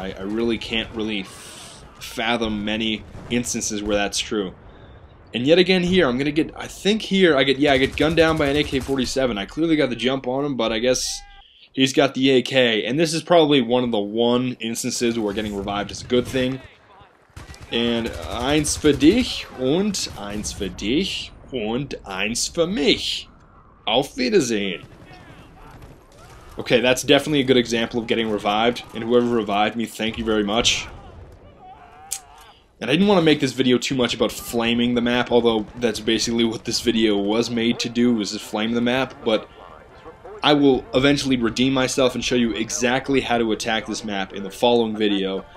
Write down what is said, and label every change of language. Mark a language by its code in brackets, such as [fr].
[en] I really can't fathom many instances where that's true. And yet again here, I'm gonna get, I think here, I get gunned down by an AK-47. I clearly got the jump on him, but I guess he's got the AK. And this is probably one of the instances where getting revived is a good thing. [de] And eins für dich und eins für dich und eins für mich. Auf Wiedersehen. [en] Okay, that's definitely a good example of getting revived, and whoever revived me, thank you very much. And I didn't want to make this video too much about flaming the map, although that's basically what this video was made to do, was just flame the map, but I will eventually redeem myself and show you exactly how to attack this map in the following video.